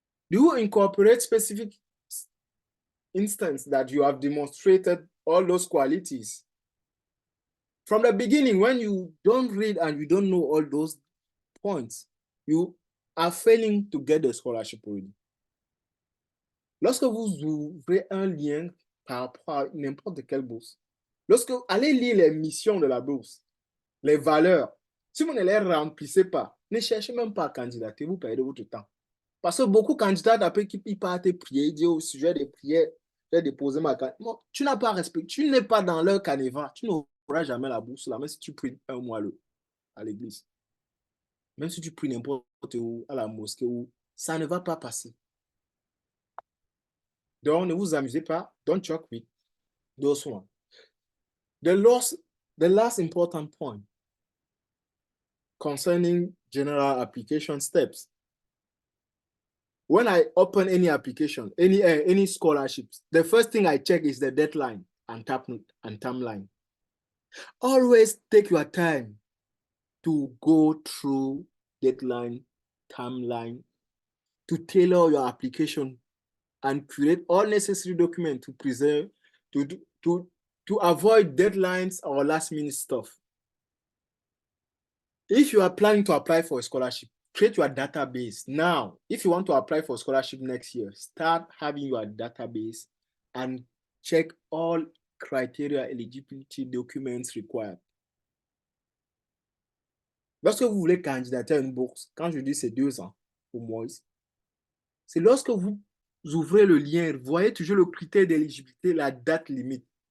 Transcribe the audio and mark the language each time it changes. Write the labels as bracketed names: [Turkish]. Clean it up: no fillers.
[English] Do you incorporate specific instances that you have demonstrated all those qualities? From the beginning, when you don't read and you don't know all those points, you are failing to get the scholarship already. [French] Lorsque vous ouvrez un lien par rapport à n'importe quelle bourse, lorsque vous allez lire les missions de la bourse, les valeurs, si vous ne les remplissez pas, ne cherchez même pas à candidater, vous perdez votre temps. Parce que beaucoup de candidats, après qu'ils partent prier, ils disent au sujet des prières, j'ai déposé ma candidature. Tu n'as pas respecté, tu n'es pas dans leur Caneva, tu n'auras jamais la bourse là, même si tu pries 1 mois à l'église. Même si tu pries n'importe où, à la mosquée, ça ne va pas passer. Donc, ne vous amusez pas. [English] Don't joke with those ones. The last important point concerning general application steps. When I open any application, any scholarships, the first thing I check is the deadline and timeline. Always take your time to go through deadline, timeline, to tailor your application and create all necessary documents to preserve, to avoid deadlines or last-minute stuff. If you are planning to apply for a scholarship, create your database. Now, if you want to apply for a scholarship next year, start having your database and check all criteria, eligibility documents required. [French] Lorsque vous voulez candidater à une bourse, quand je dis c'est 2 ans au moins, c'est lorsque vous ouvrez le lien, vous voyez toujours le critère d'éligibilité, la date limite.